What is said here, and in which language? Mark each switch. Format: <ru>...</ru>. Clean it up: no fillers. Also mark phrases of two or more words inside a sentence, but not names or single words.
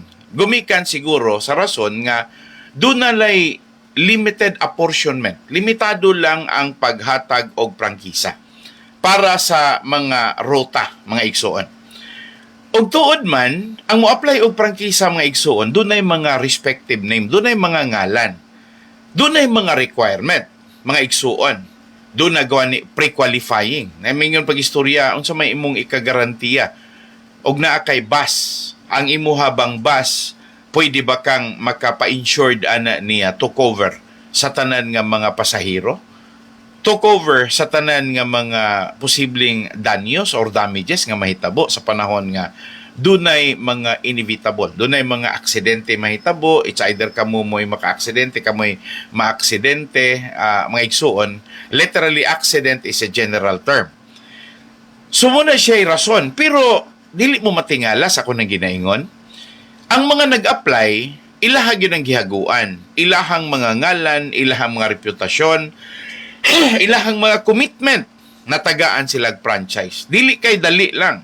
<ceb>Gumikan siguro sa rason nga doon nalay</ceb> <en>limited apportionment.</en> <ceb>Limitado lang ang paghatag og prangkisa para sa mga rota, mga igsuon. Og tuod man, ang mo-apply og prangkisa mga igsuon, doon ay mga</ceb> <en>respective name,</en> <ceb>doon ay mga ngalan, doon ay mga requirement, mga igsuon. Doon na gawa ni pre-qualifying. Namin yung pag-istorya, unsa may imong ikagarantiya. Og naa kay bus, ang imuha bang bus, pwede ba kang makapa-insured ana niya</ceb> <en>to cover</en> <ceb>sa tanan nga mga pasahero?</ceb> <en>To cover</en> <ceb>sa tanan nga mga posibleng danyos or damages nga mahitabo sa panahon nga dunay mga inevitable, dunay mga aksidente mahitabo.</ceb> <en>It's either</en> <ceb>kamo mo'y maka-aksidente, kamo'y ma-aksidente, mga igsuon.</ceb> <en>Literally, accident is a general term.</en> <ceb>So muna siya'y rason, pero dili mo matingala sa akong ginaingon. Ang mga nag-apply, ilahag yun ang gihaguan. Ilahang mga ngalan, ilahang mga reputasyon, ilahang mga commitment na tagaan silag franchise. Dili kay dali lang.</ceb>